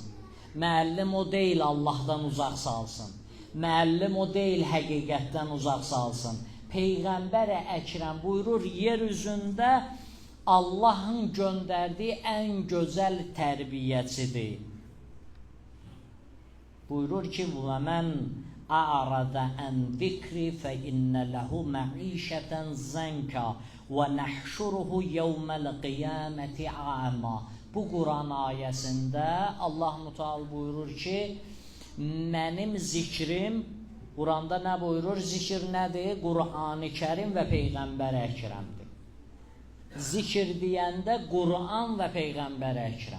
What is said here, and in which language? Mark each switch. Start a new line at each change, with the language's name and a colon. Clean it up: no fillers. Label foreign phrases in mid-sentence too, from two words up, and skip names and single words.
Azerbaijani: Müəllim o deyil Allahdan uzaq salsın. Müəllim o deyil həqiqətdən uzaq salsın. Peyğəmbər-i Əkrəm buyurur, yer üzündə Allahın göndərdiyi ən gözəl tərbiyəçidir. Buyurur ki,
Arabic: وَمَنْ أَعْرَضَ عَنْ ذِكْرِ فَإِنَّ لَهُ مَعِيشَةً زَنْكَ وَنَحْشُرُهُ يَوْمَ الْقِيَامَةِ أَعْمَى.
Azerbaijani: Bu Quran ayəsində Allah Müteal buyurur ki, mənim zikrim, Quranda nə buyurur? Zikir nədir? Qur'an-ı Kərim və Peyğəmbər Əkrəmdir. Zikir deyəndə Qur'an və Peyğəmbər Əkrəm.